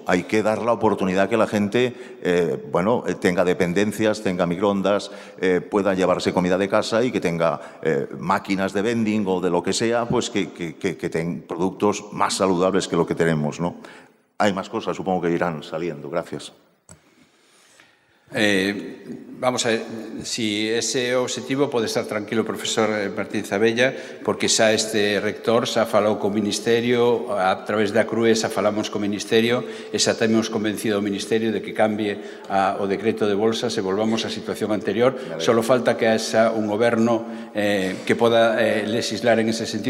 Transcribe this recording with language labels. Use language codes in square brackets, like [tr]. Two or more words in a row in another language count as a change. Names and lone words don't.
[es] Hay que dar la oportunidad que la gente tenga dependencias, tenga microondas, pueda llevarse comida de casa y que tenga máquinas de vending o de lo que sea, pues que tengan productos más saludables que lo que tenemos, ¿no? Hay más cosas, supongo que irán saliendo. Gracias. Vamos a ver, [gl] si ese objetivo pode estar tranquilo o profesor Martínez Abella, porque xa este rector xa falou co Ministerio, a través da CRUE xa falamos co Ministerio e xa temos convencido o Ministerio de que cambie o decreto de bolsas e volvamos á situación anterior. Solo falta que haxa un goberno que poda legislar en ese sentido.